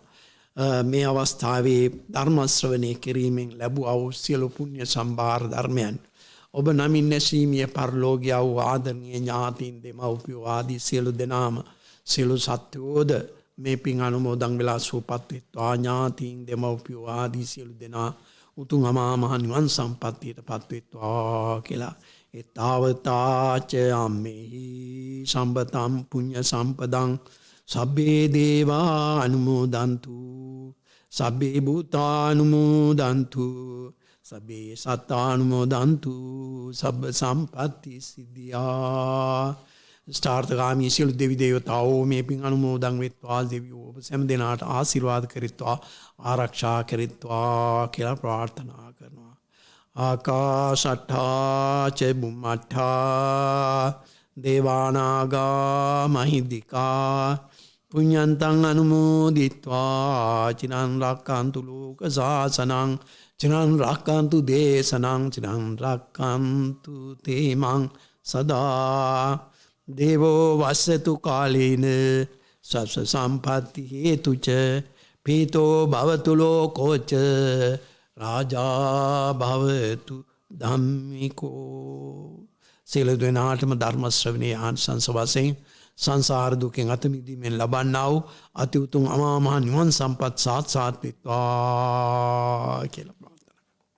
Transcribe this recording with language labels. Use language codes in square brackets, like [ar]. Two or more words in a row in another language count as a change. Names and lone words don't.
[si] මේ අවස්ථාවේ ධර්ම ශ්‍රවණය කිරීමෙන් ලැබුවා වූ සියලු පුණ්‍ය සම්භාර ධර්මයන් ඔබ නමින් නැසීමිය පරලෝකීය වූ ආදරණීය ඥාතීන් දෙමව්පියෝ ආදී සියලු දෙනාම සියලු සත්වෝද මේ පින් අනුමෝදන් වෙලා සුවපත් වෙත්වා. ඥාතීන් දෙමව්පියෝ ආදී සියලු දෙනා උතුම් අමා මහ නිවන් සම්පත්තියටපත් වෙත්වා කියලා. [pi] එතාවතාච අම්මේහි සම්බතම් පුඤ්ඤ සම්පදං සබ්බේ දේවා අනුමෝදන්තු සබ්බේ භූතා අනුමෝදන්තු සබ්බේ සත්තා අනුමෝදන්තු සබ්බ සම්පත්ති සිද්ධියා. [si] ස්ථාර්ථගාමී සියලු දෙවි දේවතාවෝ මේ පින් අනුමෝදන් වෙත්වා. දෙවියෝ ඔබ සෑම දෙනාට ආශිර්වාද කරිත්වා ආරක්ෂා කරිත්වා කියලා ප්‍රාර්ථනා කරනවා. [pi] ආකාශට්ඨා ච බුම්මට්ඨා දේවානාගා මහිද්దికා පුඤ්ඤන්තං අනුමෝදිත්වා චිරං රක්ඛන්තු ලෝක සාසනං චිරං රක්ඛන්තු දේශනං චිරං රක්ඛන්තු තේමං සදා. දේවෝ වස්සතු කාලේන සස්ස සම්පatti හේතුච පීතෝ භවතු ලෝකෝච රාජා භවතු ධම්මිකෝ. [si] සියලු දෙනාටම ධර්ම ශ්‍රවණයේ ආනිසංස වශයෙන් සංසාර දුකෙන් අත මිදීමෙන් ලබන්නා වූ අති උතුම් අමා මහ නිවන් සම්පත් සාක්ෂාත් වෙත්වා කියලා ප්‍රාර්ථනා කරනවා.